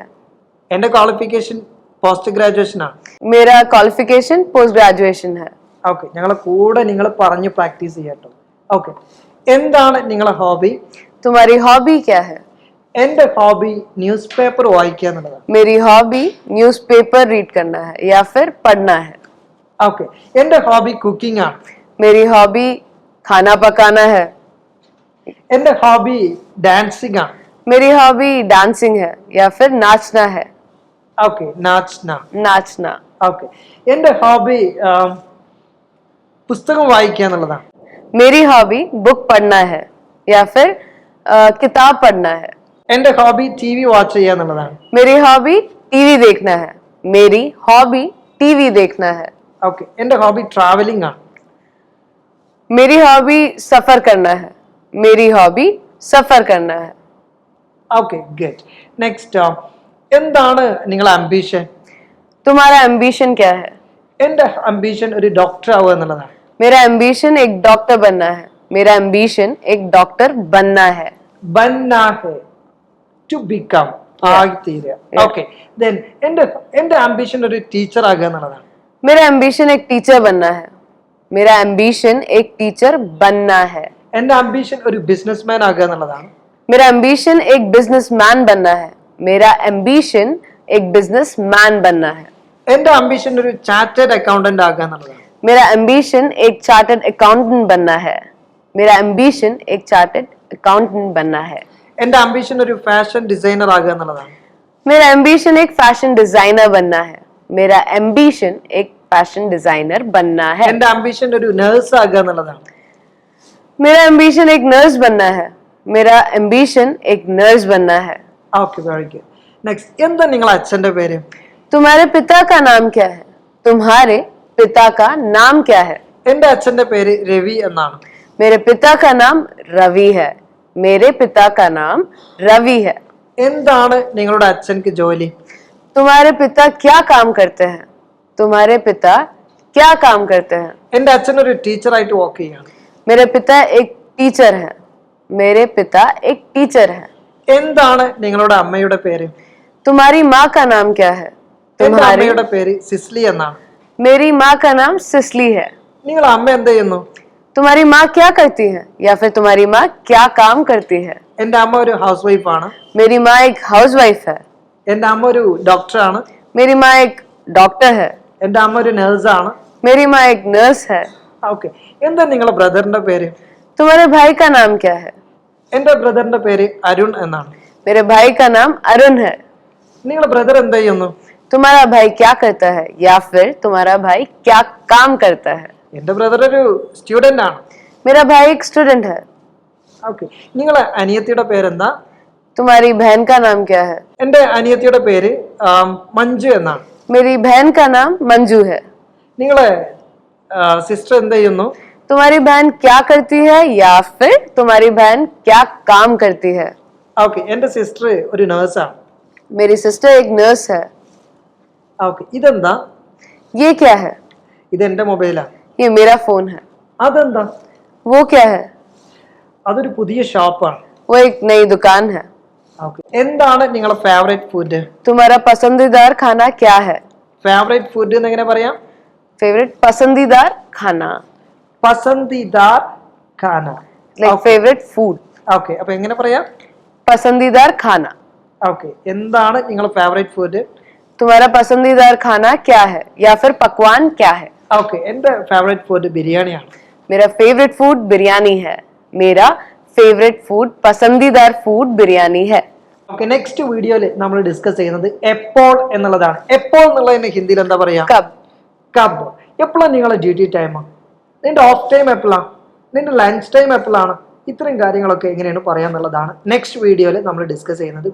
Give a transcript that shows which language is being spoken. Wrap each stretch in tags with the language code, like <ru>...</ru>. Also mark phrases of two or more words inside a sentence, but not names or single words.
<ml>എന്റെ ക്വാളിഫിക്കേഷൻ</ml> <en>post graduation</en> <ml>ആണ്.</ml> <hi>मेरा क्वालिफिकेशन</hi> <en>post graduation</en> <hi>है.</hi> <ml>ഓക്കെ, ഞങ്ങളെ കൂടെ നിങ്ങൾ പറഞ്ഞ് പ്രാക്ടീസ് ചെയ്യട്ടോ. ഓക്കെ, എന്താണ് നിങ്ങളെ ഹോബി?</ml> <hi>तुम्हारी हॉबी क्या है?</hi> <ml>എന്റെ ഹോബി</ml> <en>news paper</en> <ml>വായിക്കുക എന്നുള്ളതാണ്.</ml> <hi>मेरी हॉबी</hi> <en>newspaper read</en> <hi>करना है या फिर पढ़ना है.</hi> <ml>ഓക്കെ, എന്റെ ഹോബി കുക്കിംഗ് ആണ്.</ml> <hi>मेरी हॉबी खाना पकाना है.</hi> <ml>എന്റെ ഹോബി ഡാൻസിങ് ആണ്.</ml> <hi>मेरी हॉबी डांसिंग है या फिर नाचना है. ഓക്കെ, നാച്ന. नाचना.</hi> <ml>ഓക്കെ, എന്റെ ഹോബി പുസ്തകം വായിക്കുക എന്നുള്ളതാണ്.</ml> <hi>मेरी हॉबी बुक पढ़ना है या फिर किताब पढ़ना है.</hi> <ml>എന്റെ ഹോബി</ml> <en>TV watch</en> <ml>ചെയ്യുക എന്നുള്ളതാണ്.</ml> <hi>मेरी हॉबी टीवी देखना है. मेरी हॉबी टीवी देखना है.</hi> <ml>ഓക്കെ, എന്റെ ഹോബി ട്രാവലിംഗ് ആണ്.</ml> <hi>मेरी हॉबी सफर करना है. मेरी हॉबी सफर करना है.</hi> <en>okay, good. next,</en> <ml>എന്താണ് നിങ്ങളെ അംബിഷൻ?</ml> <hi>तुम्हारा एम्बिशन क्या है?</hi> <ml>എന്റെ അംബിഷൻ ഒരു ഡോക്ടർ ആവുക എന്നുള്ളതാണ്.</ml> <hi>मेरा एम्बिशन एक डॉक्टर बनना है. मेरा एम्बिशन एक डॉक्टर बनना है. बनना है,</hi> <en>to become,</en> <ml>ആയിത്തീരുക.</ml> <en>okay, then</en> <ml>എന്റെ അംബിഷൻ ഒരു ടീച്ചർ ആകുക എന്നുള്ളതാണ്.</ml> <hi>मेरा एम्बिशन एक टीचर बनना है. मेरा एम्बिशन एक टीचर बनना है.</hi> <ml>എന്റെ അംബിഷൻ ഒരു ബിസിനസ്മാൻ ആകുക എന്നുള്ളതാണ്.</ml> <hi>मेरा एम्बिशन एक बिजनेसमैन बनना है. मेरा एम्बिशन एक बिजनेसमैन बनना है.</hi> <ml>എന്റെ അംബിഷൻ ഒരു</ml> <en>chartered accountant</en> <ml>ആക്കുക എന്നുള്ളതാണ്.</ml> <hi>मेरा एम्बिशन एक</hi> <en>chartered accountant</en> <hi>बनना है. मेरा एम्बिशन एक</hi> <en>chartered accountant</en> <hi>बनना है.</hi> <ml>എന്റെ അംബിഷൻ ഒരു</ml> <en>fashion designer</en> <ml>ആകുക എന്നുള്ളതാണ്.</ml> <hi>मेरा एम्बिशन एक</hi> <en>fashion designer</en> <hi>बनना है. मेरा एम्बिशन एक</hi> <en>fashion designer</en> <hi>बनना है.</hi> <ml>എന്റെ അംബിഷൻ ഒരു നേഴ്സ് ആകുക എന്നുള്ളതാണ്.</ml> <hi>मेरा एम्बिशन एक नर्स बनना है. मेरा एम्बिशन एक नर्स बनना है.</hi> <en>okay, very good.</en> <ml>നെക്സ്റ്റ്, എന്താ നിങ്ങളുടെ അച്ഛന്റെ പേര്?</ml> <hi>तुम्हारे पिता का नाम क्या है? तुम्हारे पिता का नाम क्या है?</hi> <ml>എന്റെ അച്ഛന്റെ പേര് രവി എന്നാണ്.</ml> <hi>मेरे पिता का नाम रवि है. मेरे पिता का नाम रवि है.</hi> <ml>എന്താണ് നിങ്ങളുടെ അച്ഛൻക്ക് ജോലി?</ml> <hi>तुम्हारे पिता क्या काम करते हैं? तुम्हारे पिता क्या काम करते हैं?</hi> <ml>എന്റെ അച്ഛൻ ഒരു ടീച്ചറായിട്ട് വർക്ക് ചെയ്യാണ്.</ml> <hi>मेरे पिता एक टीचर है. मेरे पिता एक टीचर है.</hi> <ml>എന്താണ് നിങ്ങളുടെ അമ്മയുടെ പേര്?</ml> <hi>तुम्हारी माँ का नाम क्या है?</hi> <ml>എന്റെ</ml> <hi>तुम्हारी</hi> <ml>അമ്മയുടെ പേര് സിസ്ലി എന്നാണ്.</ml> <hi>मेरी माँ का नाम सिसली है.</hi> <ml>നിങ്ങളുടെ അമ്മ എന്ത് ചെയ്യുന്നു?</ml> <hi>तुम्हारी माँ क्या करती है? या फिर तुम्हारी माँ क्या काम करती है?</hi> <ml>എന്റെ അമ്മ ഒരു</ml> <en>house wife</en> <ml>ആണ്.</ml> <hi>मेरी माँ एक</hi> <en>house wife</en> <hi>है.</hi> <ml>എന്റെ അമ്മ ഒരു ഡോക്ടറാണ്.</ml> <hi>मेरी माँ एक डॉक्टर है.</hi> <ml>എന്റെ അമ്മ ഒരു നേഴ്സാണ്.</ml> <hi>मेरी माँ एक नर्स है.</hi> <ml>ഓക്കെ, എന്താ നിങ്ങളുടെ ബ്രദറിന്റെ പേര്?</ml> <hi>तुम्हारे भाई का नाम क्या है?</hi> <ml>എന്റെ ബ്രദറിന്റെ പേര് അരുൺ എന്നാണ്.</ml> <hi>मेरे भाई का नाम अरुण है.</hi> <ml>നിങ്ങളുടെ ബ്രദർ എന്ത് ചെയ്യുന്നു?</ml> <hi>तुम्हारा भाई क्या करता है? या फिर तुम्हारा भाई क्या काम करता है?</hi> <ml>എന്റെ ബ്രദർ ഒരു സ്റ്റുഡന്റ് ആണ്.</ml> <hi>मेरा भाई एक स्टूडेंट है.</hi> <ml>ഓക്കെ, നിങ്ങളെ അനിയത്തിയുടെ പേരെന്താ?</ml> <hi>तुम्हारी बहन का नाम क्या है?</hi> <ml>എന്റെ അനിയത്തിയുടെ പേര് മഞ്ജു എന്നാണ്.</ml> <hi>मेरी बहन का नाम मंजू है.</hi> <ml>നിങ്ങളെ സിസ്റ്റർ എന്ത് ചെയ്യുന്നു?</ml> <hi>तुम्हारी बहन क्या करती है? या फिर तुम्हारी बहन क्या काम करती है?</hi> <ml>ഓക്കെ, എന്റെ സിസ്റ്റർ ഒരു നേഴ്സാണ്.</ml> <hi>मेरी सिस्टर एक नर्स है.</hi> <ml>ഓക്കെ, ഇതെന്താ?</ml> <hi>ये क्या है?</hi> <ml>ഇത് എന്റെ മൊബൈലാണ്.</ml> <hi>ये मेरा फोन है.</hi> <ml>അതെന്താ?</ml> <hi>वो क्या है?</hi> <ml>അതൊരു പുതിയ ഷോപ്പാണ്.</ml> <hi>वो एक नई दुकान है.</hi> <ml>ഓക്കെ, എന്താണ് നിങ്ങളുടെ</ml> <en>favourite food?</en> <hi>तुम्हारा पसंदीदार खाना क्या है?</hi> <en>favourite food</en> <ml>എന്ന് എങ്ങനെ പറയാം?</ml> <hi>फेवरेट पसंदीदार खाना. पसंदीदार खाना.</hi> <en>like favourite food.</en> <ml>ഓക്കെ, അപ്പൊ എങ്ങനെ പറയാം?</ml> <hi>पसंदीदार खाना.</hi> <ml>ഓക്കെ, എന്താണ് നിങ്ങളുടെ</ml> <en>favourite food?</en> <hi>तुम्हारा पसंदीदार खाना क्या है? या फिर पकवान क्या है?</hi> <ml>ഓക്കെ, എന്റെ</ml> <en>favourite food</en> <ml>ബിരിയാണിയാണ്.</ml> <hi>मेरा</hi> <en>favourite food</en> <hi>बिरयानी है. मेरा</hi> <en>favourite food</en> <hi>पसंदीदार फूड बिरयानी है.</hi> <ml>ഓക്കെ, നെക്സ്റ്റ് വീഡിയോയിൽ നമ്മൾ ഡിസ്കസ് ചെയ്യുന്നത് എപ്പോൾ എന്നുള്ളതാണ്. എപ്പോൾ എന്നുള്ളതിന് ഹിന്ദിയിൽ എന്താ പറയാ?</ml> <hi>कब.</hi> <ml>കബ്. എപ്പോഴാണ് നിങ്ങളുടെ</ml> <en>duty time?</en> <ml>നിന്റെ</ml> <en>off time</en> <ml>എപ്പോഴാണ്? നിന്റെ</ml> <en>lunch time</en> <ml>എപ്പോഴാണ്? ഇത്രയും കാര്യങ്ങളൊക്കെ എങ്ങനെയാണ് പറയാന്നുള്ളതാണ് നെക്സ്റ്റ് വീഡിയോയിൽ നമ്മൾ ഡിസ്കസ് ചെയ്യുന്നത്.</ml>